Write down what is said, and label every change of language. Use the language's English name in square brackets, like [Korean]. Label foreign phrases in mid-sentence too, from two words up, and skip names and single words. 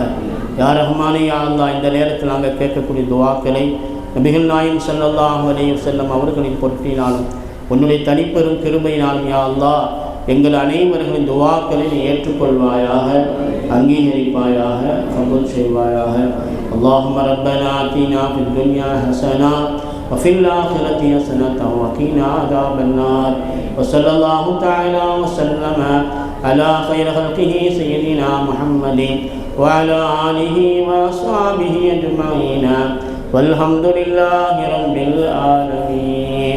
[Arabic] يا رحمن يا الله, [Tamil] இந்த நேரத்தில் நாங்கள் கேட்கக்கூடிய துஆக்களை நபிகள் நாயகம் [Arabic] صلى الله عليه وسلم [Tamil] அவர்களின் பொருட்டினாலும் உன்னுடைய தனிப்பெரும் கிருபையினாலும் [Arabic] يا الله [Tamil] எங்கள் அனைவர்களின் துஆக்களை நீ ஏற்றுக்கொள்வாயாக, அங்கீகரிப்பாயாக, கபூல் செய்வாயாக. [Arabic] اللهم ربنا آتنا في الدنيا حسنة وفي الآخرة حسنة وقنا عذاب النار. وصلى الله تعالى وسلم على خير خلقه سيدنا محمد وعلى آله وأصحابه أجمعين والحمد لله رب العالمين.